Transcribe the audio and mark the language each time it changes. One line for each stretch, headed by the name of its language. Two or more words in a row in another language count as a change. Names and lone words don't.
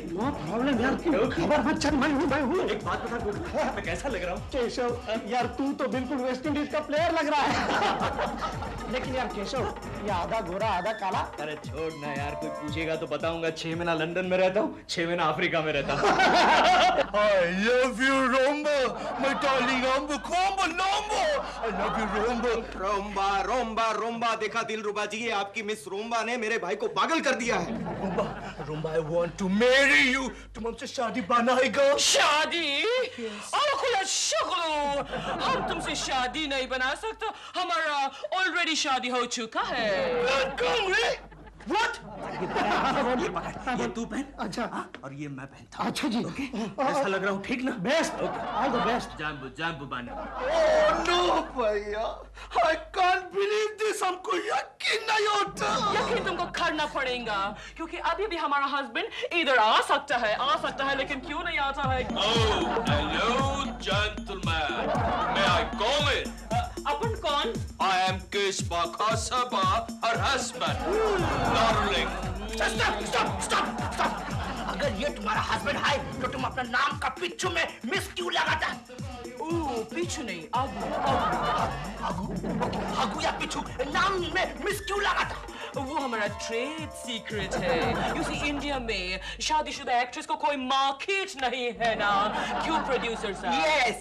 English: no problem
Hindi: यार, खबर मत चल, मैं हूँ। एक बात बता गोखले, मैं कैसा लग रहा हूँ? केशव यार, तू तो बिल्कुल वेस्ट इंडीज का प्लेयर लग रहा है। लेकिन यार केशव, ये आधा गोरा आधा काला। अरे छोड़ ना यार, कोई पूछेगा तो बताऊंगा 6 महीना लंदन में रहता हूँ, 6 महीना अफ्रीका में रहता हूँ।
English: I love you, Romba, my darling Romba, Combo, Lombo. I love you, Romba.
Hindi: रोम्बा रोम्बा रोम्बा, देखा दिलरुबा जी, ये आपकी मिस रोम्बा ने मेरे भाई को पागल कर दिया है।
English: Romba, Romba, I want to marry you.
Hindi: तुम हमसे शादी बनाएगा? शादी? खुला शुक्र, हम तुमसे शादी नहीं बना सकते, हमारा ऑलरेडी शादी हो चुका है। What? ये तू पहन। अच्छा। और ये मैं पहनता। अच्छा जी। कैसा लग रहा हूँ? ठीक ना?
English: Best, all the best.
Hindi: जाम्बू बाना।
English: Oh no, भैया, I can't believe this.
Hindi: हमको यकीन नहीं होता। यकीन तुमको करना पड़ेगा, क्योंकि अभी भी हमारा हस्बैंड इधर आ सकता है, लेकिन क्यों नहीं आता है?
English: Oh, hello, gentlemen. May I come in?
Hindi: अपन कौन?
English: I am Kishba Khasaba, her husband. Darling. Stop.
Hindi: अगर ये तुम्हारा हस्बैंड है तो तुम अपना नाम का पिच्चू में मिस क्यों लगाता? पीछू नहीं, आगू या पिच्चू नाम में मिस क्यों लगाता? वो हमारा
English: trade secret
Hindi: है।
English: you see,
Hindi: इंडिया में शादीशुदा एक्ट्रेस को कोई मार्केट नहीं है ना, क्यों प्रोड्यूसर साहब?